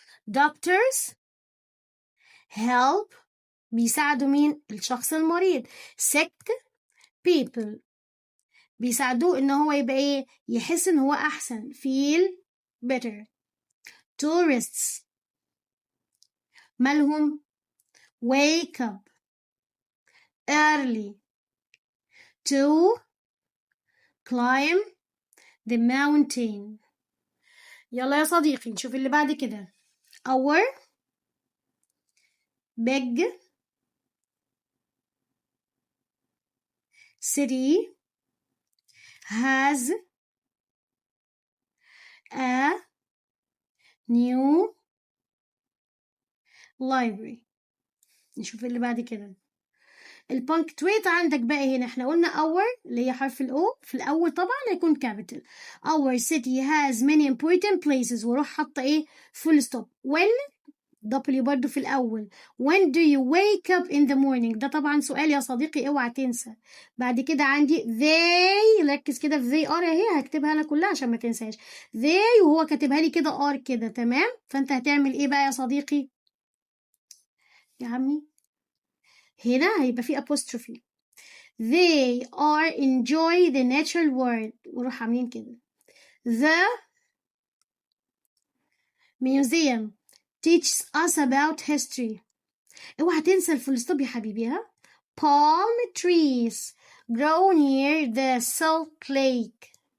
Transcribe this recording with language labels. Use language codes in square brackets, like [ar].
[en] doctors help [ar] بيساعدوا مين؟ الشخص المريض. [en] sick people [ar] بيساعدوه إن هو يبقى إيه؟ يحس إن هو أحسن [en] feel better. tourists مالهم؟ wake up early to climb the mountain. [ar] يلا يا صديقي نشوف اللي بعد كده. [en] our big city has a new library. [ar] نشوف اللي بعد كده. البانكتويت عندك بقى هنا احنا قلنا our اللي هي حرف الأو في الأول طبعا هيكون capital. [en] our city has many important places، [ar] وروح حاطة ايه؟ [en] full stop. [ar] when W برضو في الأول. [en] when do you wake up in the morning؟ [ar] ده طبعا سؤال يا صديقي اوعى تنسى. بعد كده عندي they، ركز كده في [en] they are [ar] اهي، هكتبها لك كلها عشان ما تنساش. they وهو كاتبها لي كده are كده. تمام. فانت هتعمل ايه بقى يا صديقي؟ يا عمي هنا هيبقى في apostrophe. [en] They are enjoy the natural world. [ar] وروح عاملين كده. [en] The museum teaches us about history. [ar] اوعى تنسى الفول ستوب يا حبيبي ها. [en] Palm trees grow near the Salt Lake.